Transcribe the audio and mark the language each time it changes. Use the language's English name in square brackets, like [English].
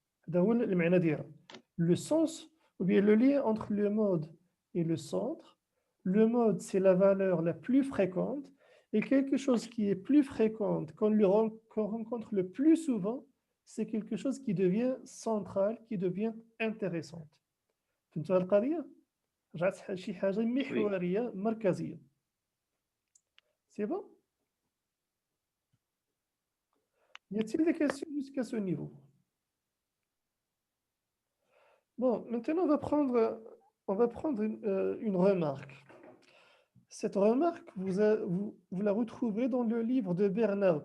[French] Le sens, ou bien le lien entre le mode et le centre. Le mode, c'est la valeur la plus fréquente, et quelque chose qui est plus fréquent, qu'on rencontre le plus souvent, c'est quelque chose qui devient central, qui devient intéressant. [Arabic] فهمتوا هاد القضية؟ رجعت شي حاجة محورية مركزية. [French] C'est bon? Y a-t-il des questions jusqu'à ce niveau? Bon, maintenant on va prendre une remarque. Cette remarque, vous la retrouvez dans le livre de Bernard.